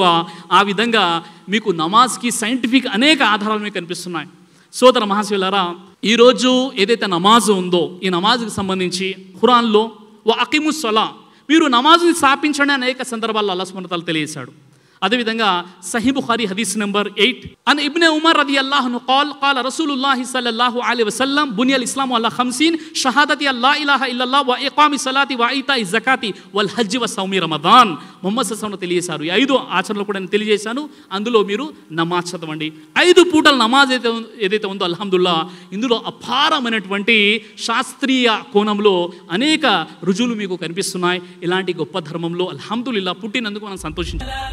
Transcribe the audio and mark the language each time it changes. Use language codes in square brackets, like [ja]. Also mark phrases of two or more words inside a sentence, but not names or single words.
[te] ఆ విధంగా మీకు నమాజ్కి సైంటిఫిక్ అనేక ఆధారాలు మీకు కనిపిస్తున్నాయి. సోదర మహాశివులారా, ఈరోజు ఏదైతే నమాజ్ ఉందో ఈ నమాజ్కి సంబంధించి ఖురాన్లో [ar] أقيموا الصلاة, [te] మీరు నమాజుని స్థాపించండి అనేక సందర్భాల్లో అల్లాహ్ [ar] سبحانه وتعالى [te] తెలియజేశాడు. అదేవిధంగా సహీ బుఖారీ హదీస్ నెంబర్ [ar] 8 عن ابن عمر رضي الله عنه قال رسول الله صلى الله عليه وسلم بني الاسلام على 50 شهادة لا اله الا الله واقام الصلاه وايتاء الزكاه والحج وصوم رمضان. [te] ముహమ్మద్ [ar] صلى الله عليه وسلم [te] తెలియజేశారు. ఈ 5 ఆచరణలు కూడా నేను తెలియజేశాను. అందులో మీరు నమాజ్ చదవండి. 5 పూటల నమాజ్ ఏదైతే ఉందో అల్హమ్దుల్లా ఇందులో అపారమైనటువంటి శాస్త్రీయ కోణంలో అనేక రుజువులు మీకు కనిపిస్తున్నాయి. ఇలాంటి గొప్ప ధర్మంలో అల్హమ్దుల్లా పుట్టినందుకు మనం సంతోషించాలి.